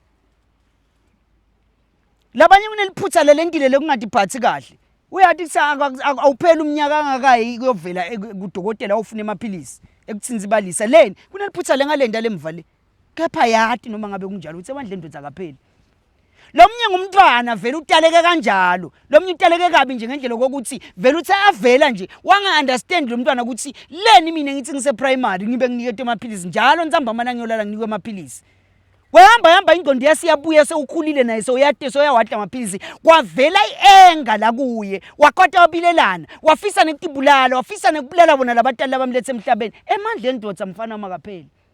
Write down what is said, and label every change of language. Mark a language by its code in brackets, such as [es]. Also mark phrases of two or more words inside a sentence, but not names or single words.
[ss] labanye kuneliphutha lelentile lekungathi phathi kahle uyathi awuphela umnyaka angakayi kuyovela kudokotela ufuna emaphilisi ekuthinzibalisa leni kuneliphutha lengalenda lemva le kepha yathi noma ngabe kunjalo uthi emandla endvodza akapheli lomnye ngumntwana vele utaleke kanjalo lomnye utaleke kabi nje ngendlela kokuthi vele uthi avela nje wanga understand lo mntwana ukuthi leni mina ngithi ngise primary ngibe nginikete emaphilisi njalo ntsamba mana ngiyolala nginikwe emaphilisi wehamba ingqondo yasiyabuya sewukhulile naye soyawadla amaphilisi kwavela ienga la kuye waqota wabilelana wafisa nekutibulala wafisa nekubulala bona labatali abamlethe emhlabeni emandla endvodza mfana makapheli